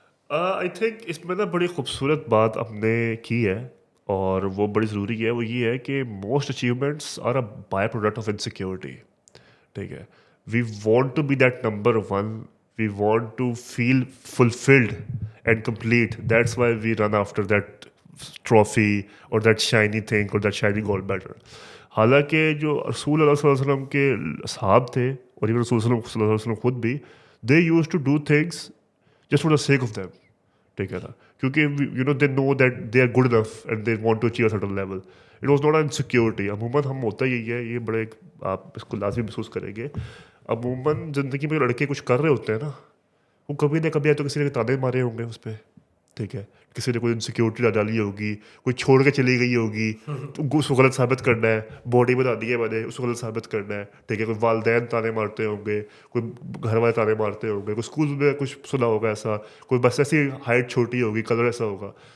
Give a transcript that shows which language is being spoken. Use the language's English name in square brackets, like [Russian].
[English] I think [Hindi] इसमें ना बड़ी खूबसूरत बात आपने की है और वो बड़ी ज़रूरी है. वो ये है कि [English] Most achievements are a byproduct of insecurity. [Hindi] ठीक है, [English] We want to be that number one. We want to feel fulfilled and complete. That's why we run after that trophy or that shiny thing or that shiny gold medal. [Hindi] हालांकि जो रसूल सल्लल्लाहु अलैहि वसल्लम के असहाब थे और इवन रसूल सल्लल्लाहु अलैहि वसल्लम खुद भी, [English] They used to do things just for the sake of them. [Hindi] ठीक है ना, क्योंकि [English] you know they know that they are good enough and they want to achieve a certain level. It was not insecurity. [Hindi] अमूमन हम होता यही है, ये बड़े आप इसको लाजमी महसूस करेंगे. अमूमन ज़िंदगी में लड़के कुछ कर रहे होते हैं ना, वो कभी ना कभी या तो किसी ने ताने मारे होंगे उस पर, ठीक है, किसी ने कोई इनसिक्योरिटी डाली होगी, कोई छोड़ के चली गई होगी, तो उसको गलत साबित करना है. बॉडी बता दी है मैंने, उसको गलत साबित करना है, ठीक है. कोई वालदैन ताने मारते होंगे, कोई घर वाले ताने मारते होंगे, कोई स्कूल में कुछ सुना होगा ऐसा, कोई बस ऐसी हाइट छोटी होगी, कलर ऐसा होगा.